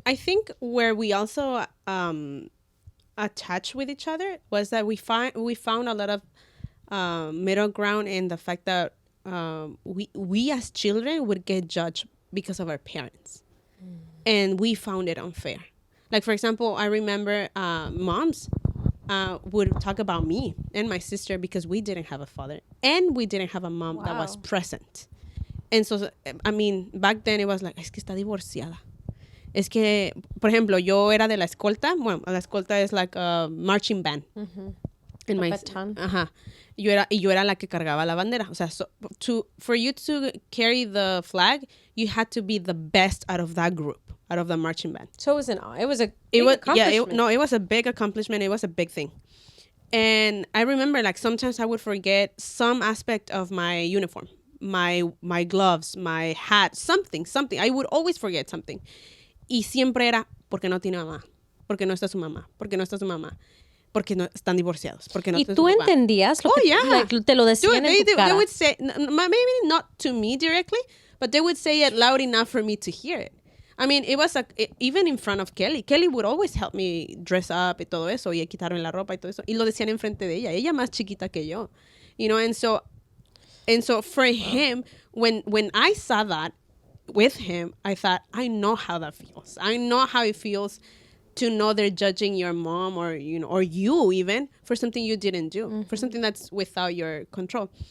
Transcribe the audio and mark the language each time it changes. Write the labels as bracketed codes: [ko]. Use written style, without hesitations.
[en] I think where we also attached with each other was that we found a lot of middle ground in the fact that we as children would get judged because of our parents, and we found it unfair. Like, for example, I remember moms would talk about me and my sister because we didn't have a father and we didn't have a mom that was present. And so, I mean, back then it was like, [es] es que está divorciada. Es que, por ejemplo, yo era de la escolta. [en] Bueno, la escolta is like a marching band. In my baton. Ajá. [es] Yo era la que cargaba la bandera. [en] O sea, for you to carry the flag, you had to be the best out of that group, out of the marching band. So it was a big accomplishment. It was a big accomplishment. It was a big thing. And I remember, like, sometimes I would forget some aspect of my uniform, my gloves, my hat, something. I would always forget something. [es] Y siempre era, porque no tiene mamá, porque no está su mamá, porque no está su mamá. Porque no están divorciados. Porque no ¿Y tú entendías lo que like, te lo decían en tu cara? [en] They would say, maybe not to me directly, but they would say it loud enough for me to hear it. I mean, it was even in front of Kelly. Kelly would always help me dress up [es] y todo eso, y quitarme la ropa y todo eso. Y lo decían enfrente de ella. Ella más chiquita que yo. [en] You know, and so for him, when I saw that with him, I thought, I know how that feels. I know how it feels to know they're judging your mom or you even for something you didn't do, for something that's without your control.